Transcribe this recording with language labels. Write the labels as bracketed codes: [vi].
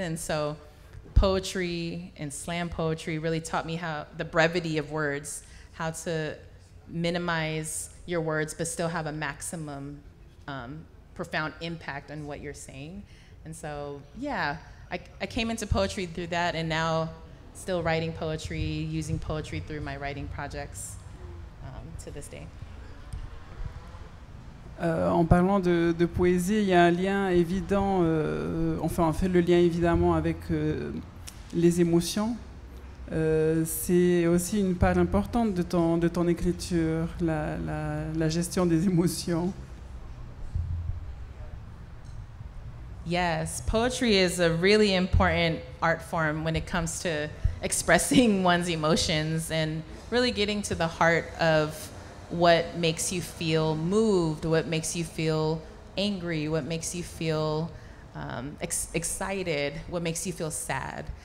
[en] And so poetry and slam poetry really taught me how the brevity of words, how to minimize your words but still have a maximum profound impact on what you're saying. And so, yeah, I came into poetry through that, and now still writing poetry, using poetry through my writing projects to this day. [fr] En parlant de poésie, il y a un lien évident, enfin on fait le lien évidemment avec les émotions. C'est aussi une part importante de ton écriture, la gestion des émotions. [en] Yes, poetry is a really important art form when it comes to expressing one's emotions and really getting to the heart of what makes you feel moved, what makes you feel angry, what makes you feel excited, what makes you feel sad.